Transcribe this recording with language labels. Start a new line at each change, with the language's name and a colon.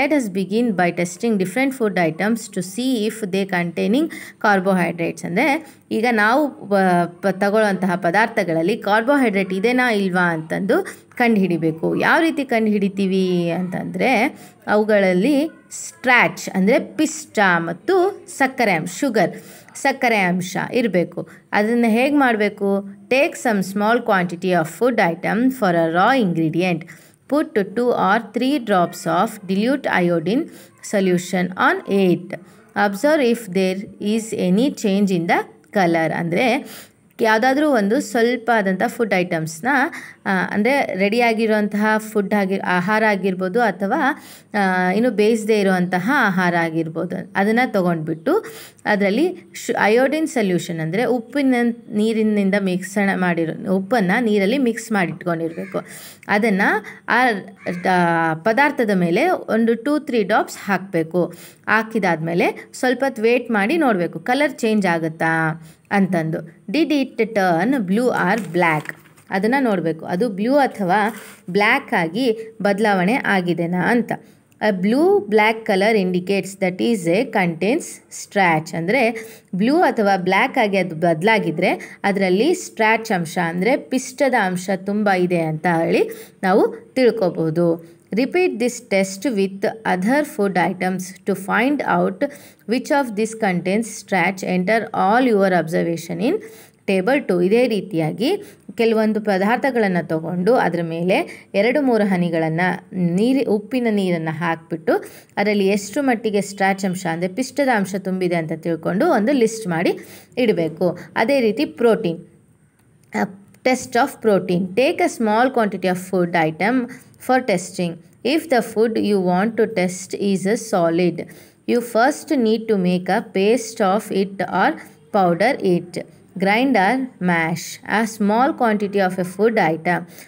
English: Let us begin by testing different food items to see if they containing carbohydrates.
Kannada: ಅಂದರೆ ಈಗ ನಾವು ತಗೊಳ್ಳುವಂತಹ ಪದಾರ್ಥಗಳಲ್ಲಿ carbohydrate ಇದೆನಾ ಇಲ್ವಾ ಅಂತಂದು ಕಂಡುಹಿಡಿಬೇಕು. ಯಾವ ರೀತಿ ಕಂಡುಹಿಡಿತೀವಿ ಅಂತಂದರೆ ಅವುಗಳಲ್ಲಿ ಸ್ಟ್ರಾಚ್ ಅಂದರೆ ಪಿಷ್ಟ ಮತ್ತು ಸಕ್ಕರೆ ಶುಗರ್. ಸಕ್ಕರೆ ಅಂಶ ಇರಬೇಕು. ಅದನ್ನು ಹೇಗೆ ಮಾಡಬೇಕು?
English: Take some small quantity of food item for a raw ingredient. Put 2 or 3 drops of dilute iodine solution on it. Observe if there is any change in the color.
Kannada: ಅಂದರೆ ಯಾವುದಾದ್ರೂ ಒಂದು ಸ್ವಲ್ಪ ಆದಂಥ ಫುಡ್ ಐಟಮ್ಸ್ನ ಅಂದರೆ ರೆಡಿಯಾಗಿರುವಂತಹ ಆಹಾರ ಆಗಿರ್ಬೋದು ಅಥವಾ ಇನ್ನು ಬೇಯಿಸದೇ ಇರುವಂತಹ ಆಹಾರ ಆಗಿರ್ಬೋದು, ಅದನ್ನು ತೊಗೊಂಡ್ಬಿಟ್ಟು ಅದರಲ್ಲಿ ಅಯೋಡಿನ್ ಸೊಲ್ಯೂಷನ್ ಅಂದರೆ ನೀರಿನಿಂದ ಮಿಕ್ಸಣ ಮಾಡಿರೋ ಉಪ್ಪನ್ನು ನೀರಲ್ಲಿ ಮಿಕ್ಸ್ ಮಾಡಿಟ್ಕೊಂಡಿರಬೇಕು. ಅದನ್ನು ಆ ಪದಾರ್ಥದ ಮೇಲೆ ಒಂದು 2-3 ಡ್ರಾಪ್ಸ್ ಹಾಕಬೇಕು. ಹಾಕಿದಾದ್ಮೇಲೆ ಸ್ವಲ್ಪ ಹೊತ್ತು ವೇಟ್ ಮಾಡಿ ನೋಡಬೇಕು ಕಲರ್ ಚೇಂಜ್ ಆಗುತ್ತಾ ಅಂತಂದು.
English: Did it turn blue or black?
Kannada: ಅದನ್ನು ನೋಡಬೇಕು, ಅದು ಬ್ಲೂ ಅಥವಾ ಬ್ಲ್ಯಾಕ್ ಆಗಿ ಬದಲಾವಣೆ ಆಗಿದೆನಾ ಅಂತ.
English: Blue black colour indicates that is contains starch.
Kannada: ಅಂದರೆ ಬ್ಲೂ ಅಥವಾ ಬ್ಲ್ಯಾಕ್ ಆಗಿ ಅದು ಬದಲಾಗಿದ್ದರೆ ಅದರಲ್ಲಿ ಸ್ಟ್ರ್ಯಾಚ್ ಅಂಶ ಅಂದರೆ ಪಿಷ್ಟದ ಅಂಶ ತುಂಬ ಇದೆ ಅಂತ ಹೇಳಿ ನಾವು ತಿಳ್ಕೊಬೋದು.
English: Repeat this test with other food items to find out which of these contains starch. Enter all your observation in table 2.
Kannada: ಇದೇ ರೀತಿಯಾಗಿ ಕೆಲವೊಂದು ಪದಾರ್ಥಗಳನ್ನು ತಗೊಂಡು ಅದರ ಮೇಲೆ 2-3 ಹನಿಗಳನ್ನು ಉಪ್ಪಿನ ನೀರನ್ನು ಹಾಕಿಬಿಟ್ಟು ಅದರಲ್ಲಿ ಎಷ್ಟು ಮಟ್ಟಿಗೆ ಸ್ಟ್ರಾಚ್ ಅಂಶ ಅಂದರೆ ಪಿಷ್ಟದ ಅಂಶ ತುಂಬಿದೆ ಅಂತ ತಿಳ್ಕೊಂಡು ಒಂದು ಲಿಸ್ಟ್ ಮಾಡಿ ಇಡಬೇಕು. ಅದೇ ರೀತಿ protein.
English: Test of protein. Take a small quantity of food item for testing. If the food you want to test is a solid, you first need to make a paste of it or powder it. Grind or mash a small quantity of a food item.